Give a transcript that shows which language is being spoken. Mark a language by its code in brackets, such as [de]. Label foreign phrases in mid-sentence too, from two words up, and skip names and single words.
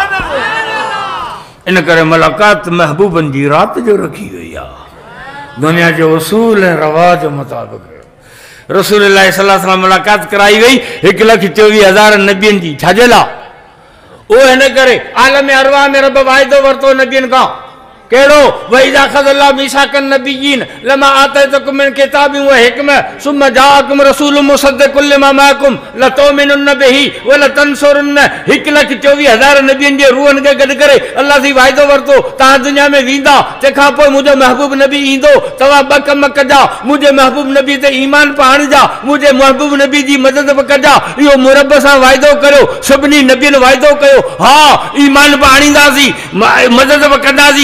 [sd] इन करे मुलाक़ात महबूबनि जी रात जो रखी वई आहे, दुनिया जो उसूल ऐं रवाज मुताबिक़। रसूलुल्लाह [ar] صلى الله عليه وسلم [sd] मुलाक़ात कराई वई 1,24,000 नबियनि जी। छाजे लाइ? उहो हिन करे आलम अरवाह में रब वाइदो वरितो नबियनि खां। केड़ो? [ar] وإذ أخذ الله ميثاق النبيين لما آتيتكم من كتاب وحكمة ثم جاءكم رسول مصدق لما معكم لتؤمنن به ولتنصرنه. [sd] 1,24,000 नबियनि जे रूहनि खे गॾु करे अल्लाह जी वाइदो वरितो, तव्हां दुनिया में वेंदा, तंहिंखां पोइ मुंहिंजो महबूब नबी ईंदो, तव्हां 2 कम कजा, मुंहिंजे महबूब नबी ते ईमान पाणिजा, मुंहिंजे महबूब नबी जी मदद बि कजा। इहो मुरब सां वाइदो करियो, सभिनी नबियनि वाइदो कयो, हा ईमान पाणींदासीं, मदद बि कंदासीं।